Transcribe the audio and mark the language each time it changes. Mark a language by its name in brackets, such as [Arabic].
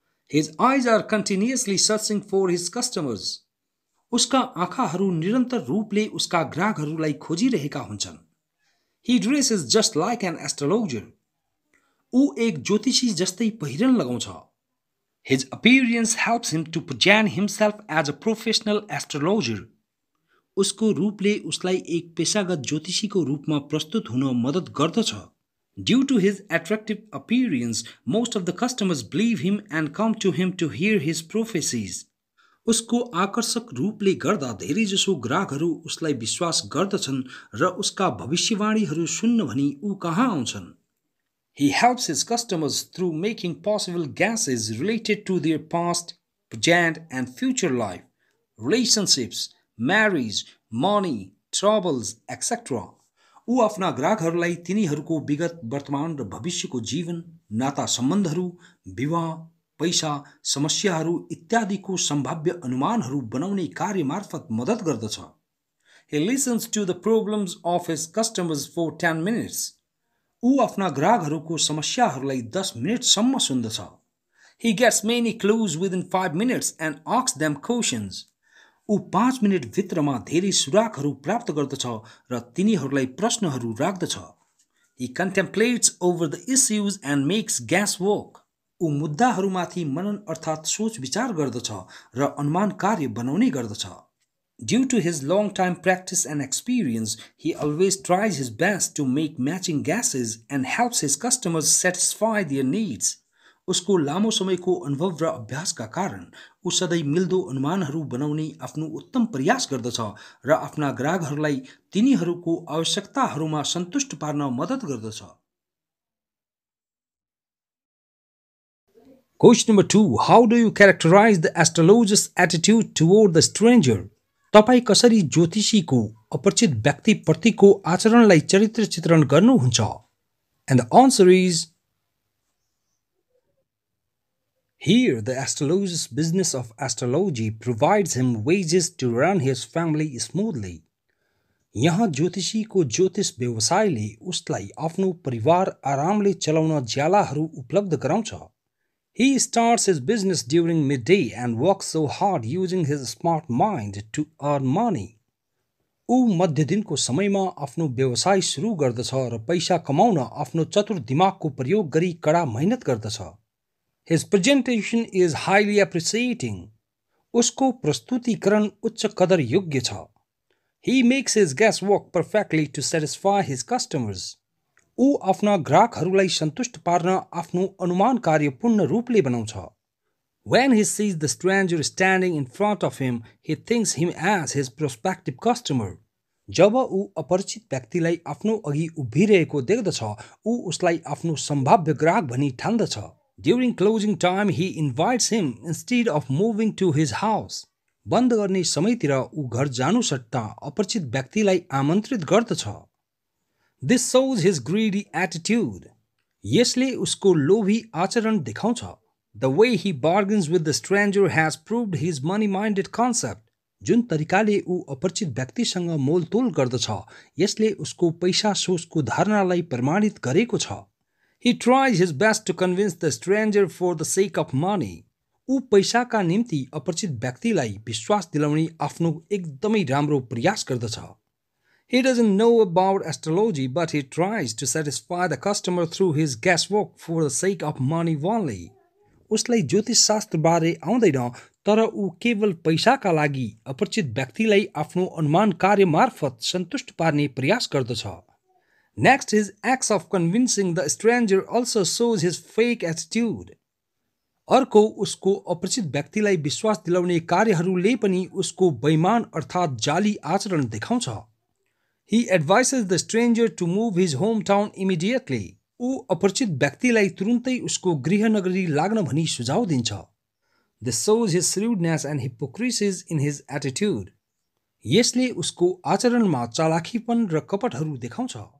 [English] His eyes are continuously searching for his customers. [Nepali] उसका आँखाहरू निरन्तर रूपले उसका ग्राहकहरूलाई खोजिरहेका हुन्छन्. [English] He dresses just like an astrologer. [Nepali] ऊ एक ज्योतिषी जस्तै पहिरन लगाउँछ. [English] His appearance helps him to present himself as a professional astrologer. [Nepali] उसको रूपले उसलाई एक पेशागत ज्योतिषीको रूपमा प्रस्तुत हुन मद्दत गर्दछ. [English] Due to his attractive appearance, most of the customers believe him and come to him to hear his prophecies. [Nepali] उसको आकर्षक रूपले गर्दा धेरैजसो ग्राहकहरू उसलाई विश्वास गर्दछन् र उसका भविष्यवाणीहरू सुन्न भनी ऊ कहाँ आउँछन्. [English] He helps his customers through making possible guesses related to their past, present and future life, relationships, marriage, money, troubles, etc. [Nepali] ऊ आफ्ना ग्राहकहरूलाई तिनीहरूको विगत, वर्तमान र भविष्यको जीवन, नाता सम्बन्धहरू, विवाह, पैसा, समस्याहरू इत्यादिको सम्भाव्य अनुमानहरू बनाउने कार्य मार्फत मद्दत गर्दछ. [English] He listens to the problems of his customers for 10 minutes. [Nepali] ऊ आफ्ना ग्राहकहरूको समस्याहरूलाई 10 मिनेटसम्म सुन्दछ. [English] He gets many clues within 5 minutes and asks them questions. [Nepali] ऊ 5 मिनेट भित्रमा धेरै सुरागहरू प्राप्त गर्दछ र तिनीहरूलाई प्रश्नहरू राख्दछ. [English] He contemplates over the issues and makes guesswork. [Nepali] ऊ मुद्दाहरूमाथि मनन अर्थात् सोच विचार गर्दछ र अनुमान कार्य बनाउने गर्दछ. [English] Due to his long time practice and experience, he always tries his best to make matching guesses and helps his customers satisfy their needs. [Nepali] उसको लामो समयको अनुभव र अभ्यासका कारण ऊ सधैँ मिल्दो अनुमानहरू बनाउने आफ्नो उत्तम प्रयास गर्दछ र आफ्ना ग्राहकहरूलाई तिनीहरूको आवश्यकताहरूमा सन्तुष्ट पार्न मद्दत गर्दछ. [English] Question number 2. How do you characterize the astrologer's attitude toward the stranger? [Nepali] तपाई कसरी ज्योतिषीको अपरिचित व्यक्तिप्रतिको आचरणलाई चरित्र चित्रण गर्नुहुन्छ? [English] And the answer is, here the astrologer's business of astrology provides him wages to run his family smoothly. [Nepali] यहाँ ज्योतिषीको ज्योतिष व्यवसायले उसलाई आफ्नो परिवार आरामले चलाउन ज्यालाहरू उपलब्ध गराउँछ. [English] He starts his business during midday and works so hard using his smart mind to earn money. [Nepali] ऊ मध्यदिनको समयमा आफ्नो व्यवसाय सुरु गर्दछ र पैसा कमाउन आफ्नो चतुर दिमागको प्रयोग गरी कडा मेहनत गर्दछ। [English] His presentation is highly appreciating. [Nepali] उसको प्रस्तुतिकरण उच्च कदर योग्य छ। [English] He makes his guests work perfectly to satisfy his customers. [Nepali] ऊ आफ्ना ग्राहकहरूलाई सन्तुष्ट पार्न आफ्नो अनुमान कार्य पूर्ण रूपले बनाउँछ। [English] When he sees the stranger standing in front of him, he thinks him as his prospective customer. [Nepali] जब ऊ अपरिचित व्यक्तिलाई आफ्नो अघि उभिरहेको देख्दछ, ऊ उसलाई आफ्नो सम्भाव्य ग्राहक भनी ठान्दछ। [English] During closing time, he invites him instead of moving to his house. [Nepali] बन्द गर्ने समयतिर ऊ घर जानु सट्टा अपरिचित व्यक्तिलाई आमन्त्रित गर्दछ। [English] This shows his greedy attitude. [Nepali] यसले उसको लोभी आचरण देखाउँछ। [English] The way he bargains with the stranger has proved his money-minded concept. [Nepali] जुन तरिकाले ऊ अपरिचित व्यक्तिसँग मोलतोल गर्दछ, यसले उसको पैसा सोचको धारणालाई प्रमाणित गरेको छ। [English] He tries his best to convince the stranger for the sake of money. [Nepali] ऊ पैसाका निम्ति अपरिचित व्यक्तिलाई विश्वास दिलाउने आफ्नो एकदमै राम्रो प्रयास गर्दछ। [English] He doesn't know about astrology, but he tries to satisfy the customer through his guesswork for the sake of money only. [Nepali] उसलाई ज्योतिष शास्त्र बारे आउँदैन, तर ऊ केवल पैसाका लागि अपरिचित व्यक्तिलाई आफ्नो अनुमान कार्य मार्फत सन्तुष्ट पार्ने प्रयास गर्दछ। [English] Next, his acts of convincing the stranger also shows his fake attitude. [Nepali] अर्को उसको अपरिचित व्यक्तिलाई विश्वास दिलाउने कार्यहरूले पनि उसको बेइमान अर्थात् जाली आचरण देखाउँछ। [English] He advises the stranger to move his hometown immediately. [Nepali] ऊ अपरिचित व्यक्तिलाई तुरुन्तै उसको गृहनगरी लाग्न भनी सुझाव दिन्छ। [English] This shows his shrewdness and hypocrisy in his attitude. [Nepali] यसले उसको आचरणमा चालाखीपन र कपटहरू देखाउँछ।